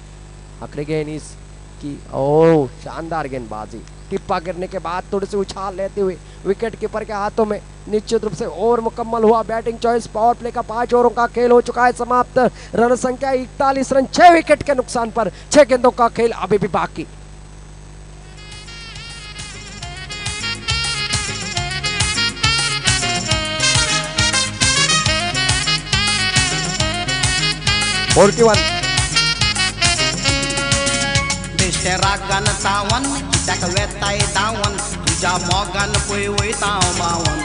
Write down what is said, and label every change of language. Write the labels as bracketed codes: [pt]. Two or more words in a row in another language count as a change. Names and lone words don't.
[hi] आखिरी गेंद इसकी, ओह शानदार गेंदबाजी, टिप्पा गिरने के बाद थोड़ी सी उछाल लेते हुए [en] wicket keeper [hi] के हाथों में। निश्चित रूप से ओवर मुकम्मल हुआ। [en] batting choice power play [hi] का 5 ओवरों का खेल हो चुका है समाप्त। रन संख्या 41 रन, 6 विकेट के नुकसान पर, 6 गेंदों का खेल अभी भी बाकी। [kok] रागन सावन कित्याक वेताय दावन, तुझ्या मोगान पळय वयता हांव मावन।